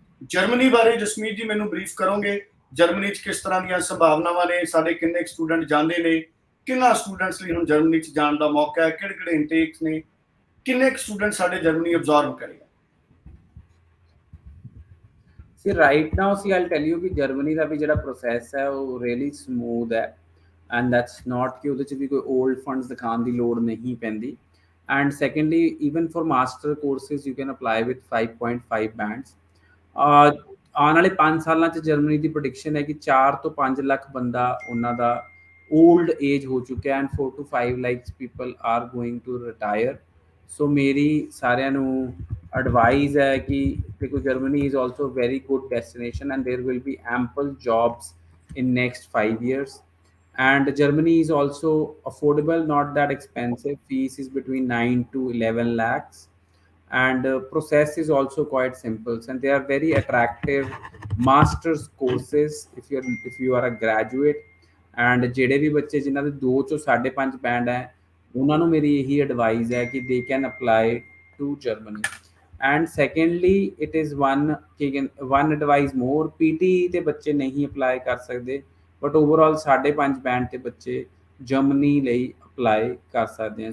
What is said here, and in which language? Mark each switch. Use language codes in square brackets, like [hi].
[pa] Germany ਬਾਰੇ ਜਸਮੀਤ ਜੀ ਮੈਨੂੰ brief ਕਰੋਗੇ, ਜਰਮਨੀ 'ਚ ਕਿਸ ਤਰ੍ਹਾਂ ਦੀਆਂ ਸੰਭਾਵਨਾਵਾਂ ਨੇ, ਸਾਡੇ ਕਿੰਨੇ ਸਟੂਡੈਂਟ ਜਾਂਦੇ ਨੇ, ਕਿੰਨਾ ਸਟੂਡੈਂਟਸ ਲਈ ਹੁਣ ਜਰਮਨੀ 'ਚ ਜਾਣ ਦਾ ਮੌਕਾ ਹੈ, ਕਿਹੜੇ ਕਿਹੜੇ ਇਨਟੇਕਸ ਨੇ, ਕਿੰਨੇ ਸਟੂਡੈਂਟ ਸਾਡੇ ਜਰਮਨੀ ਅਬਜ਼ਰਵ ਕਰੇਗਾ? [en] See, right now, see, I'll tell you [hi] कि जर्मनी का भी [pa] ਜਿਹੜਾ ਪ੍ਰੋਸੈਸ ਹੈ ਉਹ [en] really smooth [pa] ਹੈ, [en] and that's not [pa] ਕਿ ਉਹਦੇ 'ਚ ਵੀ ਕੋਈ [en] old funds [pa] ਦਿਖਾਉਣ ਦੀ ਲੋੜ ਨਹੀਂ ਪੈਂਦੀ। [en] And secondly, even for master courses you can apply with 5.5 bands। [pa] ਆਉਣ ਵਾਲੇ 5 ਸਾਲਾਂ 'ਚ ਜਰਮਨੀ ਦੀ ਪ੍ਰੈਡਿਕਸ਼ਨ ਹੈ ਕਿ 4 ਤੋਂ 5 ਲੱਖ ਬੰਦਾ ਉਹਨਾਂ ਦਾ [hi] ओल्ड एज हो चुका है, and [en] 4 to 5 lakhs people are going to retire। So मेरी सारिਆਂ ਨੂੰ advice [hi] है कि देखो [en] Germany is also a very good destination and there will be ample jobs in next 5 years, and Germany is also affordable, not that expensive, fees is between 9 to 11 lakhs, and process is also quite simple, and they are very attractive masters courses if you are a graduate। [pa] And ਜਿਹੜੇ ਵੀ ਬੱਚੇ ਜਿਨ੍ਹਾਂ ਦੇ 2 ਚੋਂ 5.5 band ਹੈ ਉਹਨਾਂ ਨੂੰ ਮੇਰੀ ਇਹੀ ਐਡਵਾਈਸ ਹੈ ਕਿ [en] they can apply to [pa] Germany. And secondly [en] it is one advice more, [pa] PT ਤੇ ਬੱਚੇ ਨਹੀਂ ਅਪਲਾਈ ਕਰ ਸਕਦੇ, ਬਟ ਓਵਰਆਲ 5.5 ਬੈਂਡ ਤੇ ਬੱਚੇ ਜਰਮਨੀ ਲਈ ਅਪਲਾਈ ਕਰ ਸਕਦੇ ਆ।